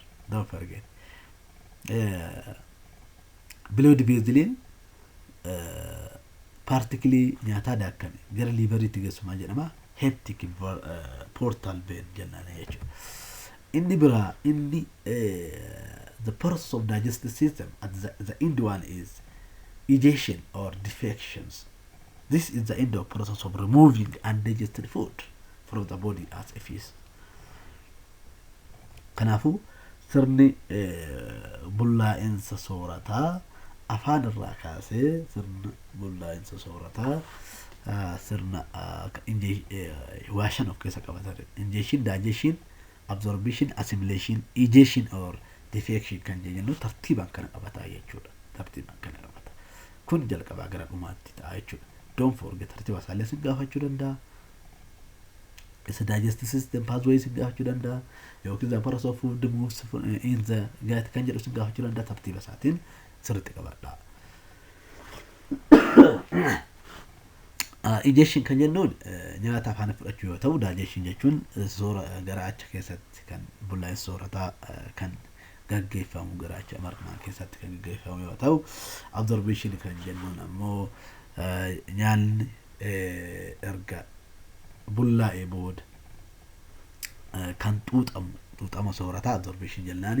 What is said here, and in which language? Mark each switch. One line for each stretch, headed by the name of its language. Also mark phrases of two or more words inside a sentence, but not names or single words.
English: Don't forget. Blood vessels particularly
Oromo: nyaataa daakkame gara liveritti geessumaa jedhama.
English: Hepatic portal vein
Oromo: jennaan jechuudha. Inni biraa inni
English: the process of digestive system at the end one is digestion or defections. This is the end of process of removing undigested food from the body as a feast.
Oromo: Kanaafuu sirni bullaa'insa soorataa afaan irraa kaasee sirna bullaa'insa soorataa sirna waashan of keessa qabata.
English: Ingestion, digestion, absorption, assimilation, digestion or defection
Oromo: kan jennu tartiibaan kana qabataa jechuudha. Tartiibaan kana qabata. Kun jalqabaa gara dhumaatti ta'a jechuudha.
English: Don't forget
Oromo: tartiiba isaallee sin gaafachuu danda'a.
English: It's a digestive system pathways
Oromo: sin gaafachuu danda'a.
English: Yookiin the process of food moves in the gut
Oromo: kan jedhu sin gaafachuu danda'a. Tartiiba isaatiin sirriitti qabadhaa. Digestion kan jennuun nyaata afaan fudhachuu yoo ta'u, digestion jechuun soora garaacha keessatti kan bullaa'insa soorataa kan gaggeeffamu garaacha marqaa keessatti kan gaggeeffamu yoo ta'u, absorption kan jennuun ammoo nyaanni erga bullaa'ee booda kan xuuxama soorataa absorption jennaani.